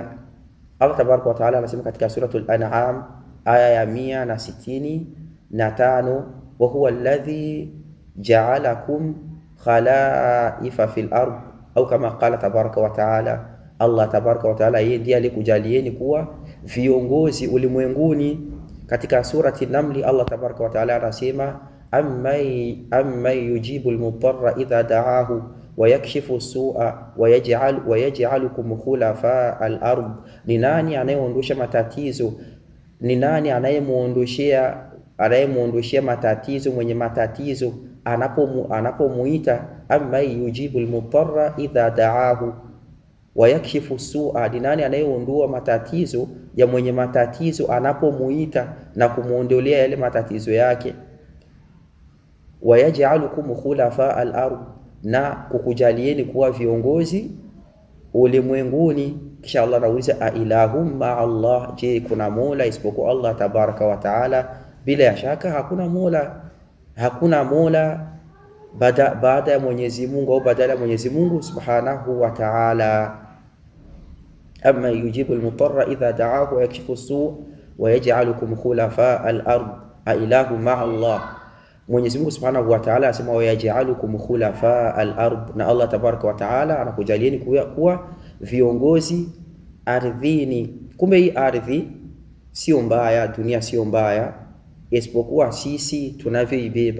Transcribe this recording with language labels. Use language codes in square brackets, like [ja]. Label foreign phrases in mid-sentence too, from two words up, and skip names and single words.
[ar] الله تبارك وتعالى [sw] anasema katika suratul An'am aya ya 165, [ar] وهو الذي جعلكم خلائف في الأرض أو كما قال تبارك وتعالى الله تبارك وتعالى [sw] yeye ndiye alikujalieni kuwa viongozi ulimwenguni. Katika surati [ar] Namli الله تبارك وتعالى anasema أمن يجيب المضطر إذا دعاه ويكشف السوء ويجعلكم خلفاء الأرض, [sw] ni nani anayeondosha matatizo? Ni nani anayemuondoshia matatizo mwenye matatizo anapomuita? [ar] أمن يجيب المضطر إذا دعاه ويكشف السوء, [sw] ni nani anayeondoa matatizo ya mwenye matatizo anapomuita na kumuondolea yale matatizo yake? [ar] ويجعلكم خلفاء الأرض, [sw] na kukujalieni kuwa viongozi ulimwenguni. Kisha Allah anauliza [ar] أإله مع الله, [sw] je, kuna mola isipokuwa [ar] الله تبارك وتعالى? [sw] Bila ya shaka hakuna mola baada ya Mwenyezi Mungu au badala ya Mwenyezi Mungu [ar] سبحانه وتعالى. أمن يجيب المضطر إذا دعاه ويكشف السوء ويجعلكم خلفاء الأرض أإله مع الله. [sw] Mwenyezi Mungu [ar] سبحانه وتعالى [sw] asema [ar] ويجعلكم خلفاء الأرض, [sw] na [ar] الله تبارك وتعالى [sw] anakujalieni kuwa viongozi ardhini. Kumbe hii ardhi sio mbaya, dunia sio mbaya, isipokuwa sisi tunavyoibeba.